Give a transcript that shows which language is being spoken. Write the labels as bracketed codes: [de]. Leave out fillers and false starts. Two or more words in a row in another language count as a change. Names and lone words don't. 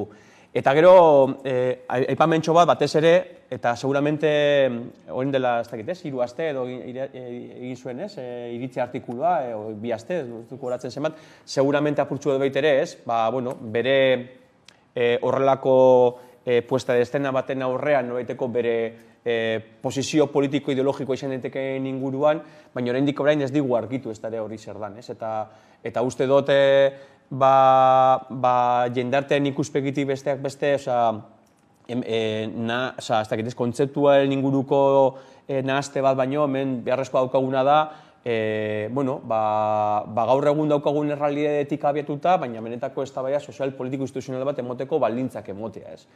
[eu] Eta gero, aipamentxo bat batez ere, eta seguramente, orain dela, ez dakit, 3 aste edo egin zuen, iritzi artikulua, 2 aste, ez dut horatzen zenbat, seguramente apurtxu edo baitere, bere horrelako [es] puesta de escena [eu] baten aurrean, noraiteko bere posizio politiko-ideologiko izan daiteken inguruan, baina oraindik orain ez digu argitu ez dara hori zer dan. Eta uste dut jendartean ikuspegitik besteak beste, kontzeptuaren inguruko nahazte bat baino, hemen beharrezkoa daukaguna da, gaur egun daukagun errealitatetik abiatuta, baina benetako eztabaida sozial politiko instituzional bat emoteko baldintzak emotea, ez?